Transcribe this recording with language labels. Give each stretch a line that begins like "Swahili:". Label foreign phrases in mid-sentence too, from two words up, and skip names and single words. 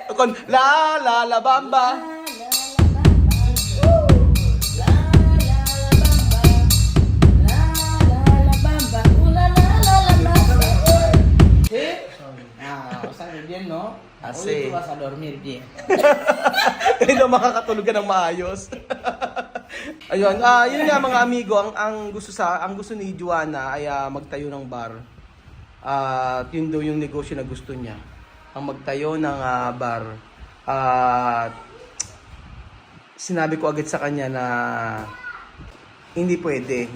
Spanish: Con la bamba. ¿Sabes bien, no? Así. Hoy tú vas a dormir bien.
Filipino: Hindi na makakatulog ka ng maayos. Ayun, yun nga mga amigo, ang gusto ni Joanna ay magtayo ng bar. At yun daw yung negosyo na gusto niya. Ang magtayo ng bar. At sinabi ko agad sa kanya na hindi pwede.